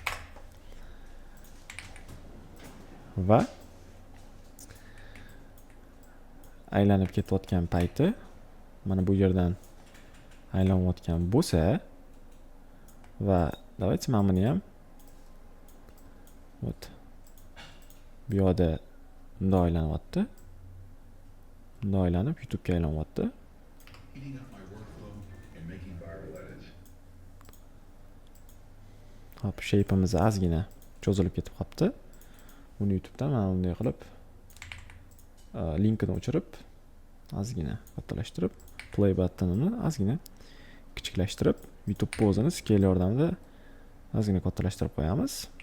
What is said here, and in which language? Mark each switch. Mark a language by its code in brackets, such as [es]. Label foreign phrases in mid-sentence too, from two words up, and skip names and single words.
[uz] Va aylanib ketayotgan payti mana bu yerdan aylanayotgan bo'lsa va давайте mana buni ham вот bu yoqda bunday aylanyapti. Bunday aylanib YouTube ga aylanyapti. [en] Speeding up my workflow and making viral edits. [uz] Hop, shape'imiz ozgina cho'zilib ketib qolibdi. Buni YouTube'dan mana bunday qilib linkini o'chirib, ozgina kattalashtirib, [en] play buttonini [uz] ozgina kichiklashtirib, YouTube o'zini scale yordamida ozgina kattalashtirib qo'yamiz.